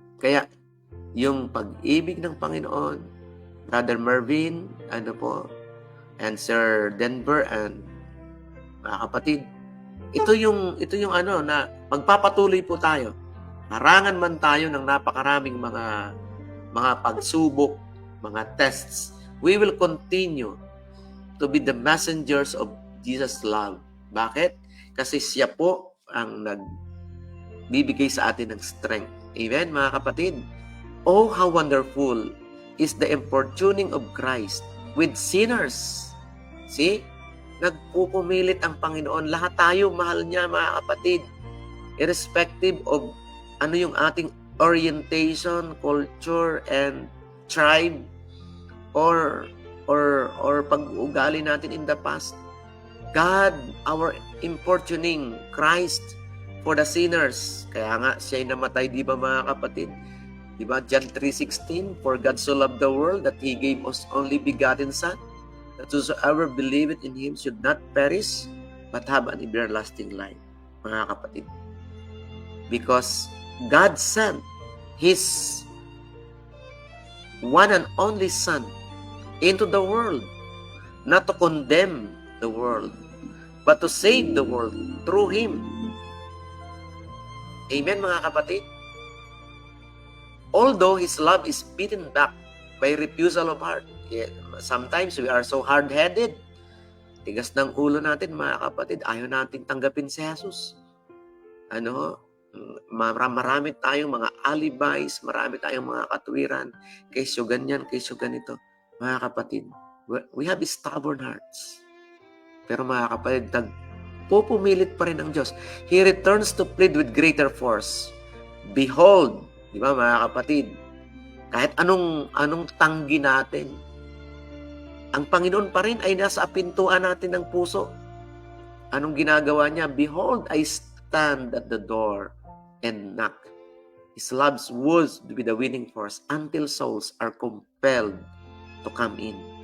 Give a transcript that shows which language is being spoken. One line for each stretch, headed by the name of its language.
Filipino: Kaya, yung pag-ibig ng Panginoon, Brother Mervin, and Sir Denver, and mga kapatid, ito yung na magpapatuloy po tayo. Harangan man tayo ng napakaraming mga pagsubok, mga tests.
English: We will continue to be the messengers of Jesus' love.
Filipino: Bakit? Kasi siya po ang nagbibigay sa atin ng strength. Amen, mga kapatid?
English: Oh, how wonderful is the importuning of Christ with sinners. See?
Filipino: Nagpupumilit ang Panginoon. Lahat tayo, mahal niya, mga kapatid.
English: Irrespective of
Filipino: ano yung ating
English: orientation, culture, and tribe, or
Filipino: pag-uugali natin
English: in the past. God, our importuning Christ for the sinners.
Filipino: Kaya nga, siya'y namatay, di ba, mga kapatid? Di ba?
English: John 3:16, for God so loved the world that He gave us only begotten Son, that whosoever believeth in Him should not perish, but have an everlasting life.
Filipino: Mga kapatid.
English: Because God sent His one and only Son into the world, not to condemn the world, but to save the world through Him. Amen,
Filipino: mga kapatid?
English: Although His love is beaten back by refusal of heart. Sometimes we are so hard-headed.
Filipino: Tigas ng ulo natin, mga kapatid. Ayaw natin tanggapin si Jesus. Marami tayong mga alibis, marami tayong mga katuwiran. Kesyo ganyan, kesyo ganito. Mga kapatid,
English: we have stubborn hearts.
Filipino: Pero mga kapatid, pupumilit pa rin ang Diyos.
English: He returns to plead with greater force.
Filipino: Behold, di ba mga kapatid, kahit anong tanggi natin, ang Panginoon pa rin ay nasa pintuan natin ng puso. Anong ginagawa niya?
English: Behold, I stand at the door and knock. His love would be the winning force until souls are compelled to come in.